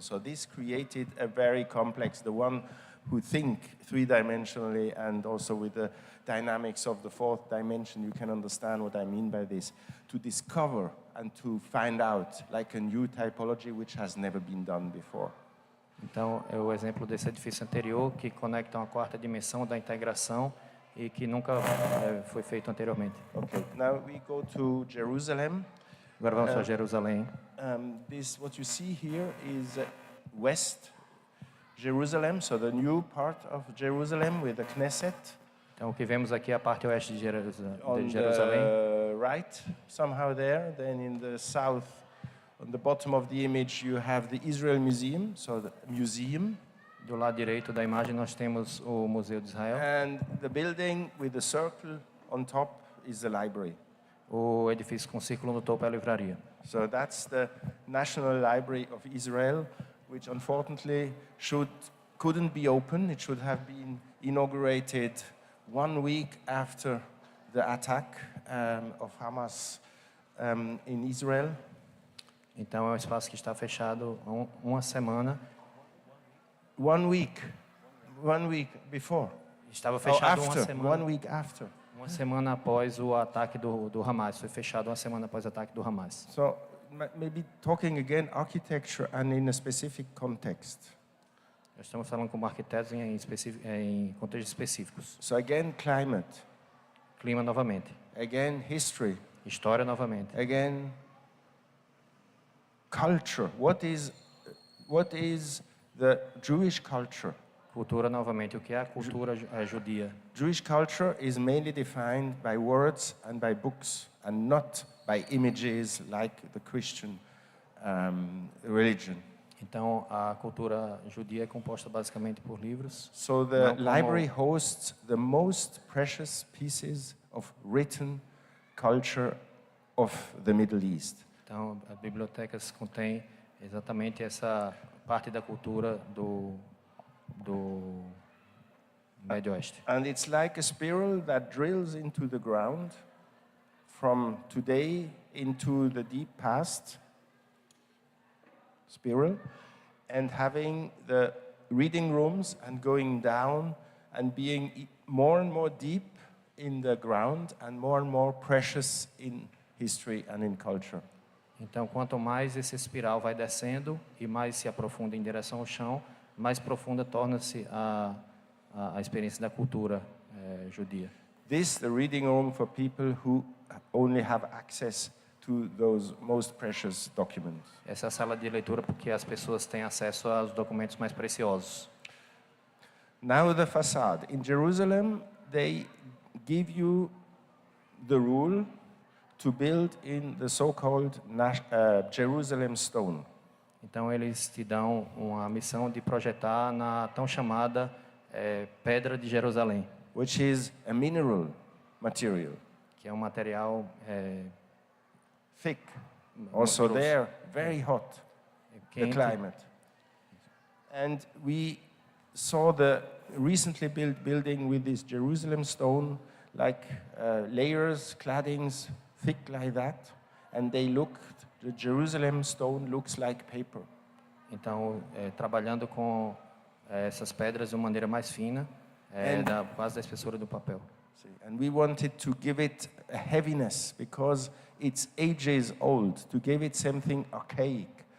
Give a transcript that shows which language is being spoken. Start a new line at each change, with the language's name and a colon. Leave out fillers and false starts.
English: So this created a very complex, the one who think three-dimensionally and also with the dynamics of the fourth dimension, you can understand what I mean by this, to discover and to find out like a new typology which has never been done before.
Portuguese: Então, é o exemplo desse edifício anterior que conecta uma quarta dimensão da integração e que nunca foi feito anteriormente.
English: Okay, now we go to Jerusalem.
Portuguese: Agora vamos para Jerusalém.
English: What you see here is West Jerusalem, so the new part of Jerusalem with the Knesset.
Portuguese: Então, o que vemos aqui é a parte oeste de Jerusalém.
English: On the right, somehow there. Then in the south, on the bottom of the image, you have the Israel Museum, so the museum.
Portuguese: Do lado direito da imagem nós temos o Museu de Israel.
English: And the building with the circle on top is the library.
Portuguese: O edifício com círculo no topo é a livraria.
English: So that's the National Library of Israel, which unfortunately couldn't be open. It should have been inaugurated 1 week after the attack of Hamas in Israel.
Portuguese: Então é um espaço que está fechado uma semana.
English: 1 week before.
Portuguese: Estava fechado
English: after,
Portuguese: uma semana.
English: 1 week after.
Portuguese: Uma semana após o ataque do Hamas. Foi fechado uma semana após o ataque do Hamas.
English: So maybe talking again architecture and in a specific context.
Portuguese: Nós estamos falando como arquitetos em contextos específicos.
English: So again, climate.
Portuguese: Clima novamente.
English: Again, history.
Portuguese: História novamente.
English: Again, culture. What is the Jewish culture?
Portuguese: Cultura novamente. O que é a cultura judia?
English: Jewish culture is mainly defined by words and by books and not by images like the Christian religion.
Portuguese: Então, a cultura judia é composta basicamente por livros.
English: So the library hosts the most precious pieces of written culture of the Middle East.
Portuguese: Então, as bibliotecas contêm exatamente essa parte da cultura do Médio Oeste.
English: And it's like a spiral that drills into the ground from today into the deep past. Spiral. And having the reading rooms and going down and being more and more deep in the ground and more precious in history and in culture.
Portuguese: Então, quanto mais esse espiral vai descendo e mais se aprofunda em direção ao chão, mais profunda torna-se a experiência da cultura judia.
English: This the reading room for people who only have access to those most precious documents.
Portuguese: Essa é a sala de leitura porque as pessoas têm acesso aos documentos mais preciosos.
English: Now the facade. In Jerusalem, they give you the rule to build in the so-called Jerusalem stone.
Portuguese: Então eles te dão uma missão de projetar na tão chamada pedra de Jerusalém,
English: which is a mineral material,
Portuguese: que é um material
English: thick. Also there, very hot, the climate. And we saw the recently built building with this Jerusalem stone, like layers, claddings, thick like that, and the Jerusalem stone looks like paper.
Portuguese: Então, trabalhando com essas pedras de uma maneira mais fina, quase da espessura do papel.
English: And we wanted to give it a heaviness because it's ages old, to give it something archaic.